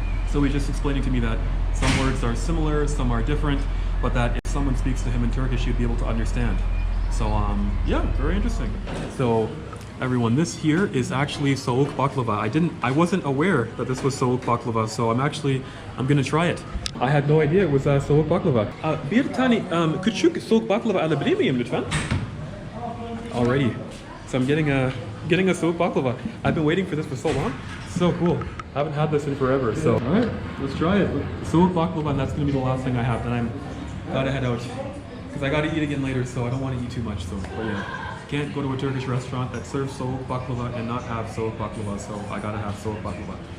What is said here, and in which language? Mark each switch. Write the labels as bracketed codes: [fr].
[en] So he's just explaining to me that some words are similar, some are different, but that if someone speaks to him in Turkish, he'd be able to understand. So yeah, very interesting. So everyone, this here is actually soğuk baklava. I wasn't aware that this was soğuk baklava, so I'm gonna try it. I had no idea it was soğuk baklava. [tr] Bir tane küçük soğuk baklava alabilir miyim lütfen? [en] Alrighty. So I'm getting a soğuk baklava. I've been waiting for this for so long. So cool. I haven't had this in forever. So alright, let's try it. Soğuk baklava, and that's gonna be the last thing I have. Then I'm gotta head out because I gotta eat again later. So I don't want to eat too much. So but yeah. Can't go to a Turkish restaurant that serves soğuk baklava and not have soğuk baklava, so I gotta have soğuk baklava.